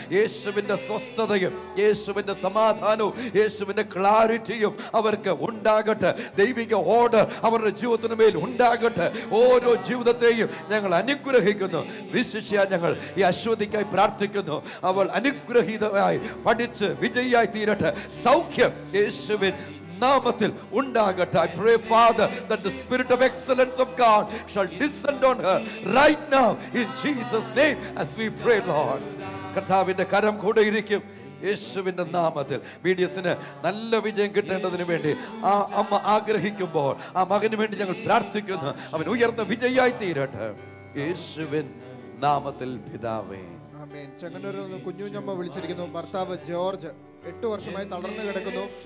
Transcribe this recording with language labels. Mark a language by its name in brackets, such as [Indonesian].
[Malayalam] യേശുവിൻ്റെ സ്വസ്ഥതയും യേശുവിൻ്റെ സമാധാനവും യേശുവിൻ്റെ ക്ലാരിറ്റിയും അവർക്ക് ഉണ്ടാകട്ടെ. ദൈവിക ഓർഡർ അവരുടെ ജീവിതത്തിന് മേൽ ഉണ്ടാകട്ടെ. ഓരോ ജീവിതത്തെയും ഞങ്ങൾ അനുഗ്രഹിക്കുന്നു. വിശിഷ്യ ഞങ്ങൾ ഈ അശ്വതിക്കായി പ്രാർത്ഥിക്കുന്നു. അവൾ അനുഗ്രഹീതമായി പഠിച്ച് വിജയിയായി തീരട്ടെ. സൗഖ്യം യേശുവിൻ നാമത്തിൽ ഉണ്ടാകട്ടെ. [English] I pray, Father, that the spirit of excellence of God shall descend on her right now in Jesus' name as we pray, Lord. [Malayalam] കർത്താവിന്റെ കരം കൂടെ ഇരിക്കും യേശുവിന്റെ നാമത്തിൽ. BDSന് നല്ല വിജയം കിട്ടേണ്ടതിന് വേണ്ടി ആ അമ്മ ആഗ്രഹിക്കുമ്പോൾ ആ മകന് വേണ്ടി ഞങ്ങൾ പ്രാർത്ഥിക്കുന്നു. അവൻ ഉയർന്ന വിജയിയായി തീരട്ടെ യേശുവിൻ നാമത്തിൽ പിതാവേ. ആമേൻ. ചെങ്ങന്നൂരിൽ നിന്ന് കുഞ്ഞുഞ്ഞമ്മ വിളിച്ചിരിക്കുന്നു. ഭർത്താവ് ജോർജ് 8 വർഷമായി തളർന്നു കിടക്കുന്നു.